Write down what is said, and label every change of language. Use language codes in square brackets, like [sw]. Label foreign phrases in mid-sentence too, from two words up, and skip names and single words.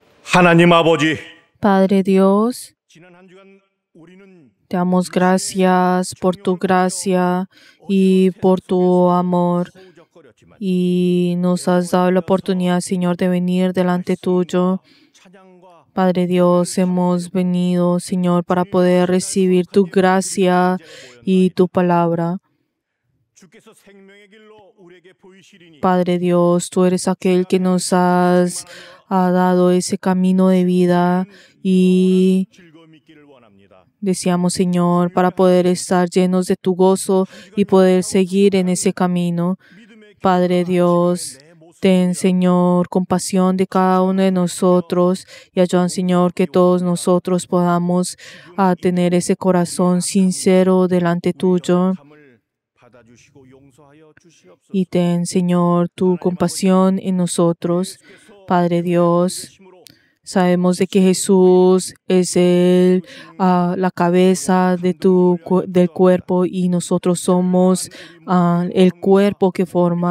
[ko] 하나님 아버지, [es] Padre Dios, [ko] 지난 한 주간 우리는 [es] te damos gracias por tu gracia y por tu amor. [ko] 소우적거렸지만 [es] Y nos has dado la oportunidad, Señor, de venir delante tuyo. [ko] 찬양과 [es] Padre Dios, hemos venido, Señor, para poder recibir tu gracia y tu palabra. [ko] 주께서 생명의 길로 우리에게 보이시리니 [es] Padre Dios, tú eres aquel que nos has dado ese camino de vida y [ko] 즐거움 있기를 원합니다. [es] deseamos, Señor, para poder estar llenos de tu gozo y poder seguir en ese camino. Padre Dios, ten, Señor, compasión de cada uno de nosotros y ayuda, Señor, que todos nosotros podamos tener ese corazón sincero delante tuyo. [ko] 감을 받아주시고 용서하여 주시옵소서. [es] Y ten, Señor, tu compasión en nosotros. Padre Dios, sabemos de que Jesús es la cabeza de del cuerpo y nosotros somos el cuerpo que forma.